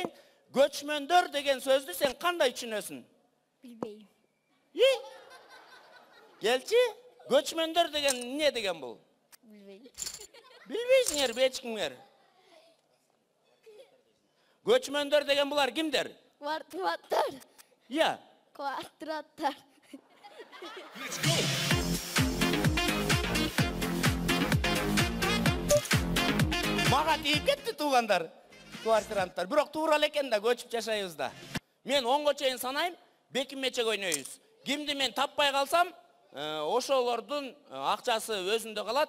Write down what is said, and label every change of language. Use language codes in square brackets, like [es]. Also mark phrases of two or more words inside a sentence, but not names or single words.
[ky] Göçmöndör деген сөздү сен кандай түшүнөсүң? Bilbeyim. Келчи, göçmöndör деген эмне деген бул? Bilbeyim. Билбейсиңер, бечкиңер. Göçmöndör деген булар кимдер? Kvartratlar. Я. Kvartratlar. Мага тийип кетти туугандар. Квартиранттар. Бирок туура эле экен да, көчүп жашайбыз да. Мен 10'ga чейин санайм, бекинмече ойнойбуз. Кимди мен таппай калсам, ошолордун акчасы өзүндө калат.